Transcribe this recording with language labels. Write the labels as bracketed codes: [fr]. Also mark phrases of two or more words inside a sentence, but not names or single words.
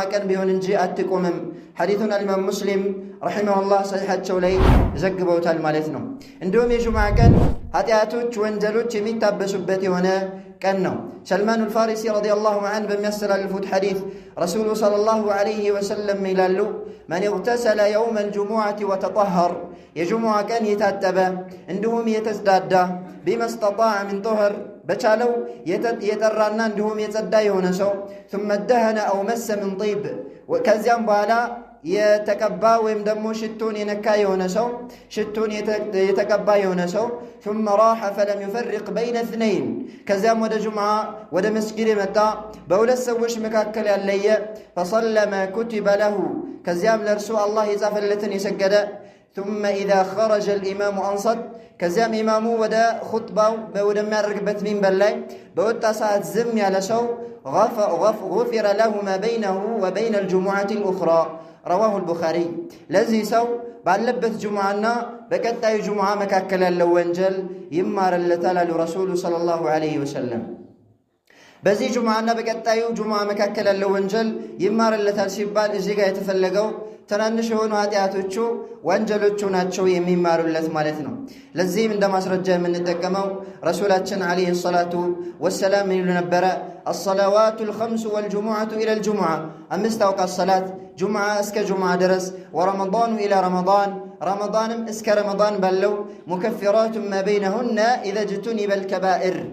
[am] ቀን ቢሆን እንጂ አትቆምም። ሐዲቱን አልኢማም ሙስሊም ረሒመሁላህ ሰሒሓቸው ላይ ዘግበውታል ማለት ነው። እንዲሁም የጁሙዓ ቀን ኃጢአቶች ወንጀሎች የሚታበሱበት የሆነ ቀን ነው። ሰልማን አልፋሪሲ [ar] رضي الله عنه [am] በሚያስተላልፉት ሐዲስ ረሱሉ [ar] صلى الله عليه وسلم [am] ይላሉ [ar] من اغتسل يوم الجمعة وتطهر፣ [am] የጁሙዓ ቀን የታጠበ እንዲሁም የተጽዳዳ [ar] بما استطاع من طهر፣ [am] በቻለው የጠራና እንዲሁም የጸዳ የሆነ ሰው [ar] ثم دهن أو مس من طيب፣ [am] ከዚያም በኋላ የተቀባ ወይም ደግሞ ሽቱን የነካ የሆነ ሰው ሽቱን የተቀባ የሆነ ሰው [ar] ثم راح فلم يفرق بين اثنين፣ [am] ከዚያም ወደ ጁሙዓ ወደ መስጊድ የመጣ በሁለት ሰዎች መካከል ያለየ [ar] فصلى ما كتب له፣ [am] ከዚያም ለእርሱ አላህ የጻፈለትን የሰገደ [ar] ثم إذا خرج الإمام أنصت፣ [am] ከዚያም ኢማሙ ወደ ኹጥባው ወደሚያደርግበት ሚንበር ላይ በወጣ ሰዓት ዝም ያለ ሰው [ar] غفر له ما بينه وبين الجمعة الأخرى رواه البخاري، [am] ለዚህ ሰው ባለበት ጁሙዓና በቀጣዩ ጁሙዓ መካከል ያለው ወንጀል ይማርለታል አሉ ረሱሉ [ar] صلى الله عليه وسلم። [am] በዚህ ጁሙዓና በቀጣዩ ጁሙዓ መካከል ያለው ወንጀል ይማርለታል ሲባል እዚህ ጋር የተፈለገው ትናንሽ የሆኑ ኃጢአቶቹ ወንጀሎቹ ናቸው የሚማሩለት ማለት ነው። ለዚህም እንደ ማስረጃ የምንጠቀመው ረሱላችን [ar] عليه الصلاة والسلام [am] ይሉ ነበረ [ar] الصلوات الخمس والجمعة إلى الجمعة፣ [am] አምስት አውቃት ሰላት ጁሙዓ እስከ ጁሙዓ ድረስ፣ [ar] ورمضان إلى رمضان፣ [am] ረመዳንም እስከ ረመዳን ባለው [ar] مكفرات ما بينهن إذا اجتنبت الكبائر፣